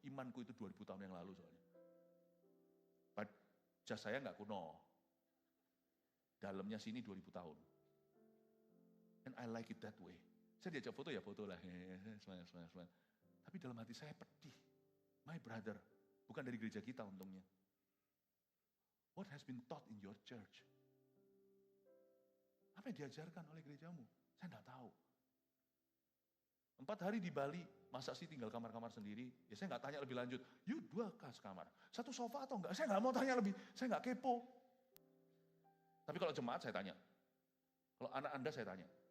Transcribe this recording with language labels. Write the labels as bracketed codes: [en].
[id] Imanku itu 2000 tahun yang lalu soalnya. But jas saya nggak kuno. Dalamnya sini 2000 tahun. [en] And I like it that way. [id] Saya diajak foto ya foto lah. Smile. Tapi dalam hati saya pedih. [en] My brother. [id] Bukan dari gereja kita untungnya. [en] What has been taught in your church? [id] Apa yang diajarkan oleh gerejamu? Saya enggak tahu. 4 hari di Bali, masa sih tinggal kamar-kamar sendiri? Ya saya enggak tanya lebih lanjut. You 2 kamar, 1 sofa atau enggak? Saya enggak mau tanya lebih, saya enggak kepo. Tapi kalau jemaat saya tanya. Kalau anak Anda saya tanya.